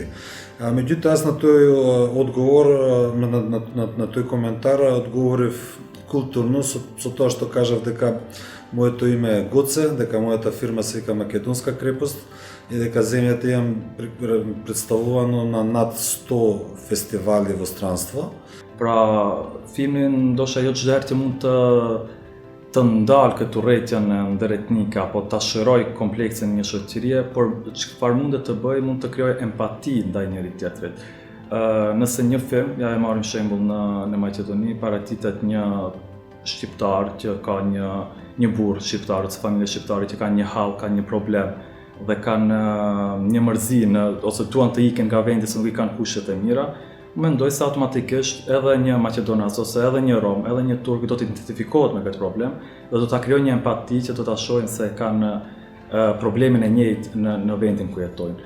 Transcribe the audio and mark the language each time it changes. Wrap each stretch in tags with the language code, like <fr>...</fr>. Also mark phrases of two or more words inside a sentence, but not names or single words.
<mk>Меѓутоа, јас на тој одговор, на тој коментар, одговорив културно со тоа што кажав дека моето име е Гоце, дека мојата фирма се вика Македонска крепост и дека земјата имам представувано на над 100 фестивали во странство.</mk> <sq>Pra, filmin ndoshta jo çdo herë që mund të të ndalë këtë urrëtitjen ndëretnike apo ta shëroj kompleksin një shoqërie, por çfarë mundet të bëj, mund të krijoj empati ndaj njëri tjetrit. Nëse një film, ja e marrim shembull në Maqedoni, paraqiten një shqiptar që ka një burr shqiptar ose familje shqiptare që kanë një hall, kanë një problem dhe kanë një mërzi ose duan të ikin nga vendi se nuk i kanë kushtet e mira, mendoj se automatikisht edhe një maqedonas ose edhe një rom, edhe një turk do të identifikohet me këtë problem dhe do ta krijojë një empati që do ta shohin se kanë problemin e njëjtë në vendin ku jetojnë.</sq>